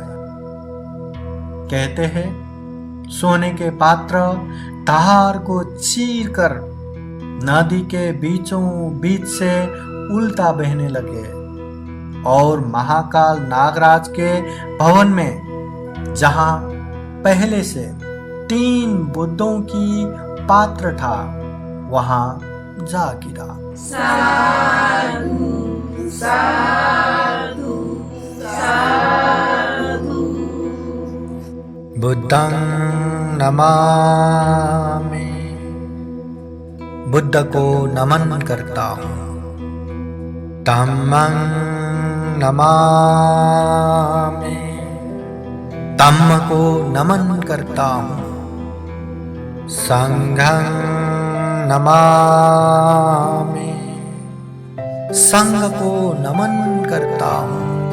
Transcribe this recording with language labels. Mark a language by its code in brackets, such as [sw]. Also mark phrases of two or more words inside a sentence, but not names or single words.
[hi] कहते हैं सोने के पात्र धार को चीर कर नदी के बीचों बीच से उल्टा बहने लगे और महाकाल नागराज के भवन में, जहां पहले से 3 बुद्धों की पात्र था, वहां जा गिरा। [pi] साधु साधु साधु। बुद्धं नमामि, [hi] बुद्ध को नमन करता हूँ। [pi] धम्मं नमामि, [hi] धम्म को नमन करता हूँ। [pi] संघं नमामि, [hi] संघ को नमन करता हूँ।